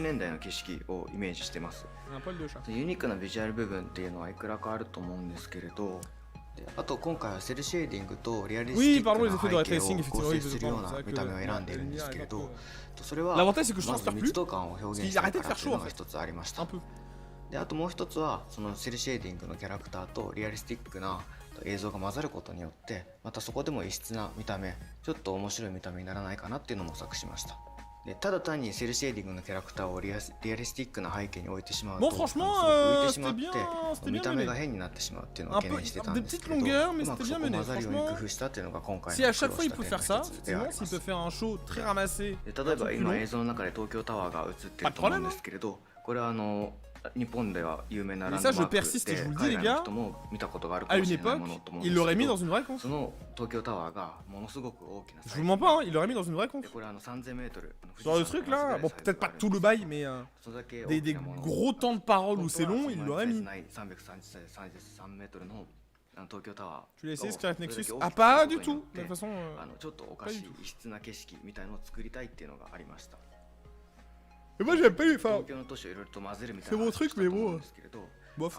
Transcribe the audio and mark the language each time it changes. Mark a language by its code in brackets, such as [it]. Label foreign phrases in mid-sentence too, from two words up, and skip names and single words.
[fr] Un poil de chat. Oui, pardon, les effets de ray tracing, effectivement. L'avantage, c'est que je transpire plus. Parce qu'il arrêtait de faire chaud, en fait. Un peu. [ja] であともう一つはそのセルシェーディングのキャラクターとリアリスティックな映像が混ざることによってまたそこでも異質な見た目ちょっと面白い見た目にならないかなっていうのも模索しました。でただ単にセルシェーディングのキャラクターをリアリスティックな背景に置いてしまうとすごく浮いてしまって見た目が変になってしまうっていうのを懸念してたんですけどうまくそこを混ざるように工夫したっていうのが今回の苦労した点の一つであります。例えば今映像の中で東京タワーが映ってると思うんですけれどこれは日本では有名なランドマークで海外の人も見たことがあるかもしれないものと思うんですけどその東京タワーがものすごく大きな [fr] Je vous mens pas, il l'aurait mis dans une vraie conf. Dans le truc là, bon peut-être pas tout le bail, mais des gros temps de parole où c'est long, il l'aurait mis. Tu l'as essayé Scarlet Nexus? Ah pas du tout, de toute façon pas du tout. Et moi j'aime pas les enfin, c'est mon truc mais bon, bof.